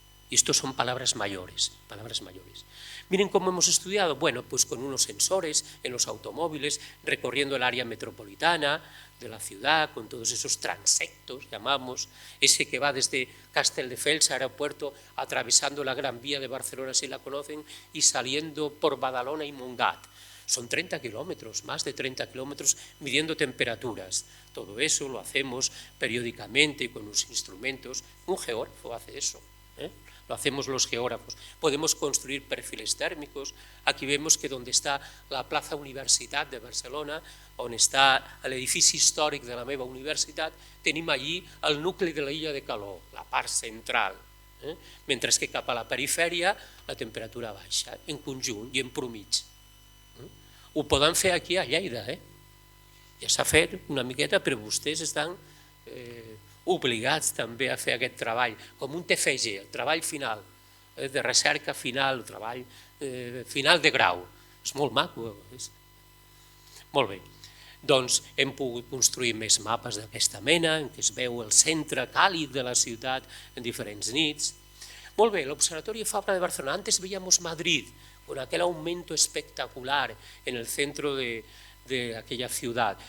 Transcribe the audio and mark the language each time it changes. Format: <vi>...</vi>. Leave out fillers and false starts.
<es>Y esto son palabras mayores, palabras mayores. Miren cómo hemos estudiado, bueno, pues con unos sensores en los automóviles, recorriendo el área metropolitana de la ciudad, con todos esos transectos, llamamos, ese que va desde Castelldefels, aeropuerto, atravesando la Gran Vía de Barcelona, si la conocen, y saliendo por Badalona y Montgat. Son 30 kilómetros, más de 30 kilómetros, midiendo temperaturas. Todo eso lo hacemos periódicamente con unos instrumentos. Un geógrafo hace eso, ¿eh? Lo hacemos los geógrafos. Podemos construir perfiles tèrmicos. Aquí vemos que donde está</es> <ca>la plaça Universitat de Barcelona, on està l'edifici històric de la meva universitat, tenim allí el nucli de l'illa de calor, la part central, mentre que cap a la perifèria la temperatura baixa, en conjunt i en promig. Ho poden fer aquí a Lleida, ja s'ha fet una miqueta, però vostès estan obligats també a fer aquest treball, com un TFG, el treball final, de recerca final, el treball final de grau. És molt maco. Molt bé. Doncs hem pogut construir més mapes d'aquesta mena, en què es veu el centre càlid de la ciutat en diferents nits. Molt bé, l'Observatorio Fabra de Barcelona.</ca> <es>Antes veíamos Madrid, con aquel aumento espectacular en el centro de aquella ciudad.</es>